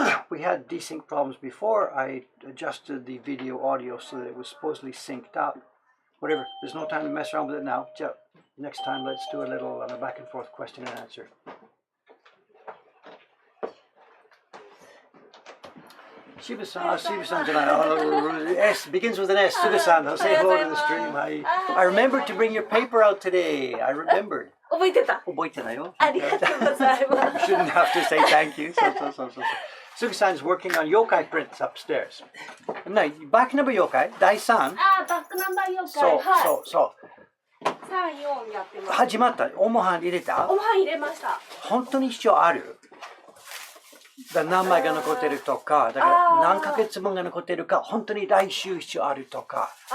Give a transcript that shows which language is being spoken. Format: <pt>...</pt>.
<en>We had desync problems before. I adjusted the video audio so that it was supposedly synced up. Whatever, there's no time to mess around with it now. Next time, let's do a little back and forth question and answer.</en> <ja>Shiba-sanじゃない。</ja> <en>S begins with an S. Suga-san, say hello to the stream. I remembered to bring your paper out today. I remembered.</en> <ja>覚えてた。覚えてないよ。ありがとうございます。</ja> <en>You shouldn't have to say thank you. So. Suga-san's working on yokai prints upstairs. Now, back number yokai, Dai-san.</en> <ja>あ、バックナンバー妖怪。そう。 3、4やってます。始まった。おもはん入れた？おはん入れました。本当に必要ある？何枚が残ってるとか、だから何ヶ月分が残ってるか、本当に来週必要あるとか。</ja>